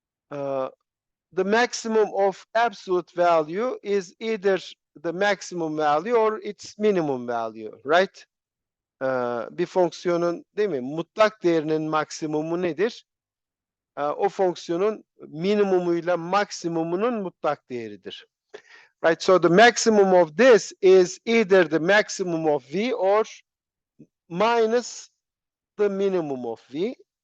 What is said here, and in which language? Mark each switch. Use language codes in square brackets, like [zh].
[en] The maximum of absolute value is either the maximum value or its minimum value, right? [tr] Bir fonksiyonun, değil mi? Mutlak değerinin maksimumu nedir? O fonksiyonun minimumuyla maksimumunun mutlak değeridir. [en] Right? So the maximum of this is either the maximum of V or minus the minimum of V.